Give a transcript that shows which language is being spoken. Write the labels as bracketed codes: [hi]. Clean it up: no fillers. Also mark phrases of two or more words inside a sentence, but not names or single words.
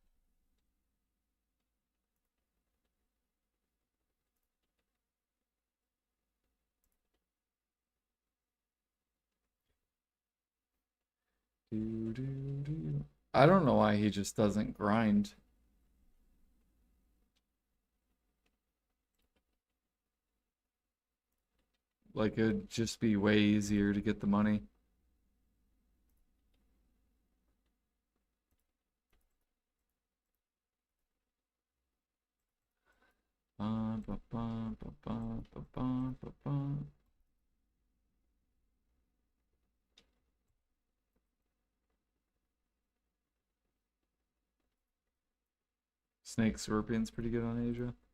[en] I don't know why he just doesn't grind. Like, it'd just be way easier to get the money. Ba, ba, ba, ba, ba, ba, ba, ba, ba. Snake Scorpion's pretty good on Asia.